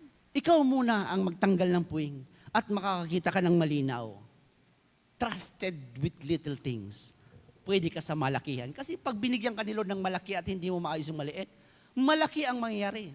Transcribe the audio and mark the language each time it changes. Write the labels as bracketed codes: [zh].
[tl] Ikaw muna ang magtanggal ng puwing at makakakita ka ng malinaw. [en] Trusted with little things. [tl] Pwede ka sa malakihan. Kasi pag binigyan ka ni Lord ng malaki at hindi mo maayos yung maliit, malaki ang mangyayari.